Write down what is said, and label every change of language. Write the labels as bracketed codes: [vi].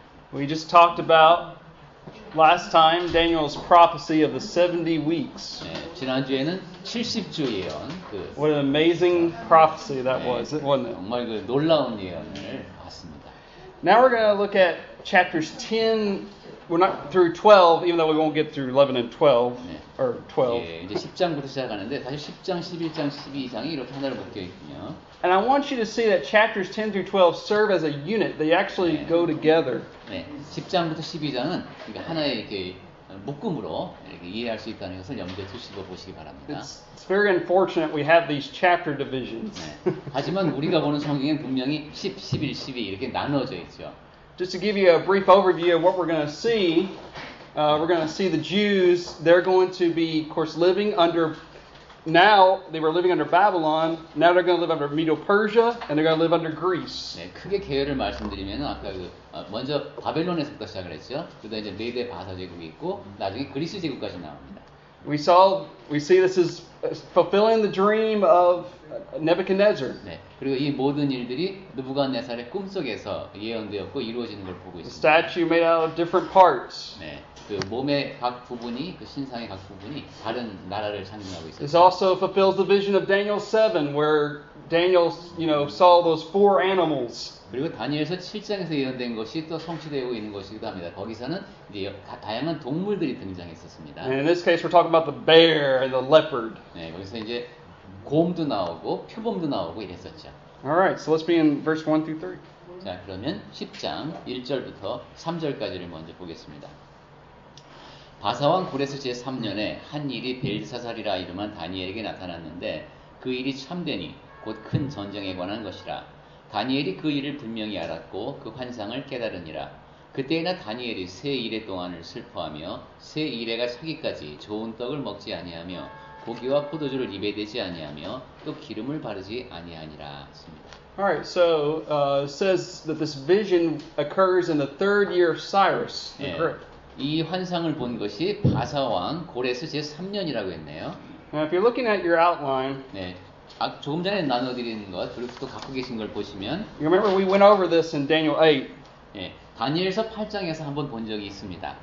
[en] We just talked about last time Daniel's prophecy of the 70 weeks. [ko] 네, 지난주에는 70주 예언, [en] What an amazing prophecy that was, wasn't it? [ko] 정말 그 놀라운 예언을 봤습니다. [en] Now we're going to look at chapters 10, we're not through 12, even though we won't get through 11 and 12, [ko] 네. [en] or 12. [ko] 예, 이제 10장부터 시작하는데 사실 10장, 11장, 12장이 이렇게 하나로 묶여 있군요. [en] And I want you to see that chapters 10 through 12 serve as a unit. They actually go together. [ko] 네, 10장부터 12장은 하나의 이렇게 묶음으로 이렇게 이해할 수 있다는 것을 염두에 두시고 보시기 바랍니다. [en] It's very unfortunate we have these chapter divisions. [ko] 네, 하지만 우리가 보는 성경엔 분명히 10, 11, 12 이렇게 나눠져 있죠. [en] Just to give you a brief overview of what we're going to see, we're going to see the Jews, they're going to be, of course, living under, now they were living under Babylon, now they're going to live under Medo-Persia, and they're going to live under Greece. [ko] 네, 크게 계열을 말씀드리면 아까 먼저 바벨론에서부터 시작을 했죠. 그다음에 이제 메데 바사 제국이 있고 나중에 그리스 제국까지 나옵니다. [en] We see this is fulfilling the dream of Nebuchadnezzar. [ko] 네, 그리고 이 모든 일들이 느부갓네살의 꿈속에서 예언되었고 이루어지는 걸 보고 [en] The [ko] 있습니다. [en] statue made out of different parts. [ko] 네, 그 몸의 각 부분이 그 신상의 각 부분이 다른 나라를 상징하고 [en] This [ko] 있습니다. [en] also fulfills the vision of Daniel 7, where Daniel, saw those four animals. [ko] 그리고 다니엘서 7장에서 예언된 것이 또 성취되고 있는 것이기도 합니다. 거기서는 이제 다양한 동물들이 등장했었습니다. [en] And in this case, we're talking about the bear and the leopard. [ko] 네, 거기서 이제 곰도 나오고 표범도 나오고 이랬었죠. [en] All right, so let's begin verse 1 through 3. [ko] 자, 그러면 10장 1절부터 3절까지를 먼저 보겠습니다. 바사왕 고레스 제3년에 한 일이 벨사살이라 이름한 다니엘에게 나타났는데 그 일이 참되니 곧 큰 전쟁에 관한 것이라. 다니엘이 그 일을 분명히 알았고 그 환상을 깨달으니라. 그때나 다니엘이 세 이레 동안을 슬퍼하며 세 이레가 차기까지 좋은 떡을 먹지 아니하며 고기와 포도주를 입에 대지 아니하며 또 기름을 바르지 아니하니라 했습니다. [en] All right, so it says that this vision occurs in the third year of Cyrus the [ko] 예, [en] Great. [ko] 이 환상을 본 것이 바사왕 고레스 제3년이라고 했네요. [en] Now, if you're looking at your outline, [ko] 네, 조금 전에 나눠드리는 것 그리고 또 갖고 계신 걸 보시면 [en] you remember we went over this in Daniel 8. [ko] 예, 다니엘서 8장에서 한번 본 적이 있습니다.